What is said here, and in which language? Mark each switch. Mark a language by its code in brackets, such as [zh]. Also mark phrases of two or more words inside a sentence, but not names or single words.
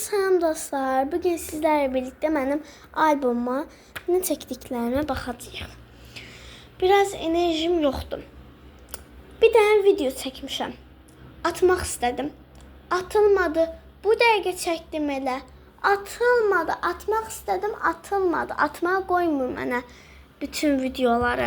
[tr] Salam dostlar. Bugün sizlerle birlikte benim albümüme ne [az] çəkdiklərimə baxacağıq. Biraz enerjim yoxdur. Bir dənə video çəkmişəm. Atmaq istədim. Atılmadı. Bu dəqiqə çəkdim elə. Atılmadı. Atmaq istədim, atılmadı. Atmağa qoymur mənə bütün videoları.